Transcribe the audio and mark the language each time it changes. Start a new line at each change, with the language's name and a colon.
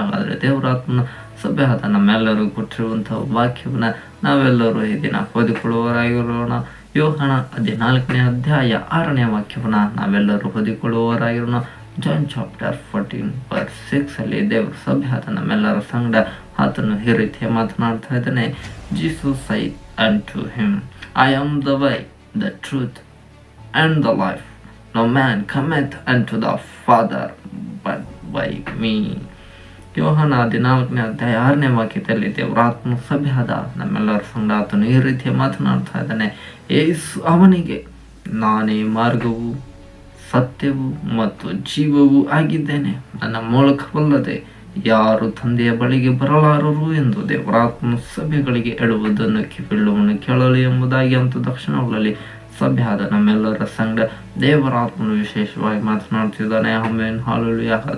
Kannada: ಹಾಗಾದರೆ ದೇವರ ಆತ್ಮನು ಸಭೆಯಾದ ನಮ್ಮೆಲ್ಲರೂ ಕೊಟ್ಟಿರುವಂತಹ ವಾಕ್ಯವನ್ನು ನಾವೆಲ್ಲರೂ ಈ ದಿನ ಓದಿಕೊಳ್ಳುವವರಾಗಿರೋಣ. ಯೋಹಾನ 14ನೇ ಅಧ್ಯಾಯ 6ನೇ ವಾಕ್ಯವನ್ನು ನಾವೆಲ್ಲರೂ ಓದಿಕೊಳ್ಳುವವರಾಗಿರೋಣ. ಜಾನ್ ಚಾಪ್ಟರ್ 14:6 ಅಲ್ಲಿ ದೇವರ ಸಭೆಯಾದ ನಮ್ಮೆಲ್ಲರ ಸಂಗಡ ಆತನು ಈ ರೀತಿ ಮಾತನಾಡ್ತಾ ಇದ್ದಾನೆ.
English: Jesus said unto him, I am the way, the truth, and the life. No man cometh unto the Father but by me.
Kannada: ಯೋಹಾನ 14ನೇ ಅಧ್ಯಾಯ 6ನೇ ವಾಕ್ಯದಲ್ಲಿ ದೇವರಾತ್ಮ ಸಭೆಯಾದ ನಮ್ಮೆಲ್ಲರ ಸಂಗಡ ಆತನು ಈ ರೀತಿಯ ಮಾತನಾಡ್ತಾ ಇದ್ದಾನೆ. ಯೇಸು ಅವನಿಗೆ, ನಾನೇ ಮಾರ್ಗವು, ಸತ್ಯವು ಮತ್ತು ಜೀವವೂ ಆಗಿದ್ದೇನೆ. ನನ್ನ ಮೂಲಕವಲ್ಲದೆ ಯಾರು ತಂದೆಯ ಬಳಿಗೆ ಬರಲಾರರು ಎಂದು ದೇವರಾತ್ಮ ಸಭೆಗಳಿಗೆ ಹೇಳುವುದನ್ನು ಕಿವಿಯುಳ್ಳವನು ಕೇಳಲಿ ಎಂಬುದಾಗಿ ಅಂತ ತಕ್ಷಣಗಳಲ್ಲಿ ಸಭೆಯಾದ ನಮ್ಮೆಲ್ಲರ ಸಂಗಡ ದೇವರಾತ್ಮನು ವಿಶೇಷವಾಗಿ ಮಾತನಾಡ್ತಿದ್ದಾನೆ. ಆಮೆನ್. ಹಲ್ಲೆಲೂಯಾ.